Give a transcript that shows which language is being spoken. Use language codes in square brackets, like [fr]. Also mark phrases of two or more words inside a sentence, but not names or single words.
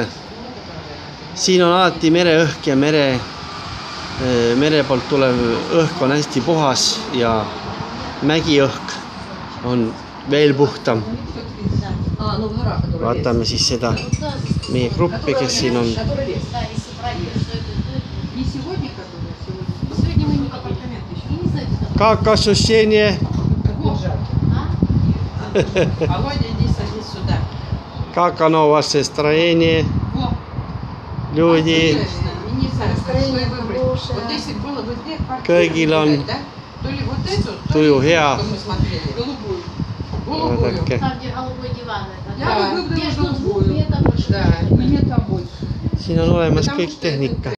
[et] Siin on alati mereõhk ja mere poolt tulev õhk on hästi puhas ja mägiõhk on veel puhtam. Vaatame siis seda meie gruppi, kes siin on. [ru] Как ощущение? Как оно у вас настроение? Люди. [et] Kõigil on tuju hea. Vaadake. Siin on olemas kõik tehnika.